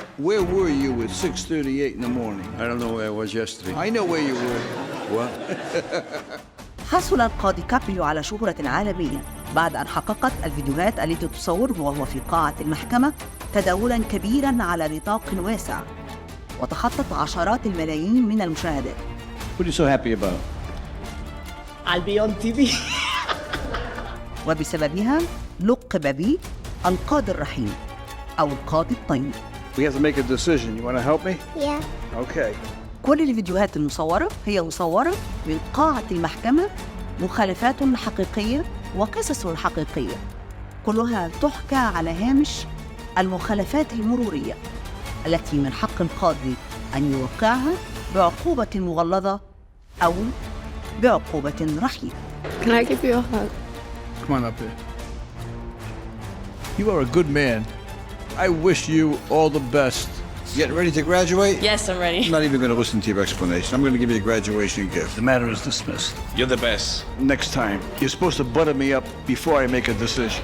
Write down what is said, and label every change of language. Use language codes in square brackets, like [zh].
[en] Where were you at 6:38 in the morning? I don't know where I was yesterday. I know where you were. What? [ar] حصل القاضي كابريو على شهرة عالمية بعد أن حققت الفيديوهات التي تصوره وهو في قاعة المحكمة تداولاً كبيراً على نطاق واسع وتخطت عشرات الملايين من المشاهدات. [en] What are you so happy about? I'll be on TV. [ar] وبسببها لقب به القاضي الرحيم أو القاضي الطيب. [en] We have to make a decision. You want to help me? Yeah. Okay. [ar] كل الفيديوهات المصورة هي مصورة من قاعة المحكمة، مخالفات حقيقية وقصص حقيقية كلها تحكى على هامش المخالفات المرورية التي من حق القاضي أن يوقعها بعقوبة مغلظة أو بعقوبة رحيمة. [en] Can I give you a hug? Come on up here. You are a good man. I wish you all the best. Getting ready to graduate? Yes, I'm ready. I'm not even going to listen to your explanation. I'm going to give you a graduation gift. The matter is dismissed. You're the best. Next time, you're supposed to butter me up before I make a decision.